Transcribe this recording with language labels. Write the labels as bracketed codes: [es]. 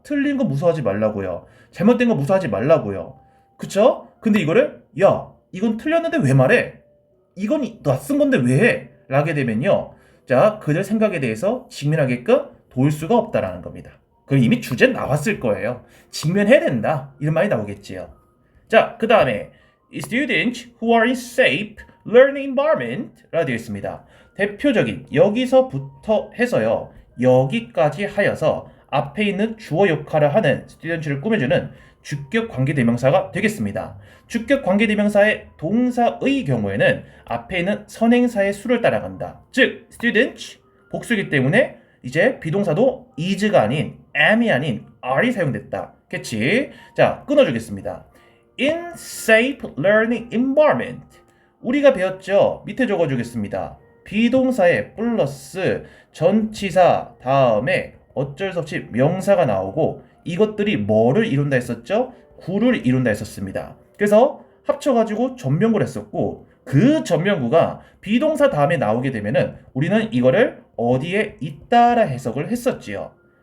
[ko] 틀린 거 무서워하지 말라고요. 잘못된 거 무서워하지 말라고요. 그쵸? 근데 이거를 야, 이건 틀렸는데 왜 말해? 이건 낯선 건데 왜 해? 라게 되면요. 자, 그들 생각에 대해서 직면하게끔 도울 수가 없다라는 겁니다. 그럼 이미 주제 나왔을 거예요. 직면해야 된다. 이런 말이 나오겠지요. 자, 그 다음에 [en] students who are in safe learning environment [ko] 라고 되어 있습니다. 대표적인 여기서부터 해서요. 여기까지 하여서 앞에 있는 주어 역할을 하는 스튜던트를 꾸며주는 주격 관계대명사가 되겠습니다. 주격 관계대명사의 동사의 경우에는 앞에 있는 선행사의 수를 따라간다. 즉, student 복수이기 때문에 이제 비동사도 is가 아닌 am이 아닌 are이 사용됐다. 그치? 자, 끊어주겠습니다. [en] In safe learning environment. [ko] 우리가 배웠죠? 밑에 적어주겠습니다. 비동사에 플러스 전치사 다음에 어쩔 수 없이 명사가 나오고 이것들이 뭐를 이룬다 했었죠? 구를 이룬다 했었습니다. 그래서 합쳐가지고 전명구를 했었고 그 전명구가 비동사 다음에 나오게 되면은 우리는 이거를 어디에 있다라 해석을 했었지요.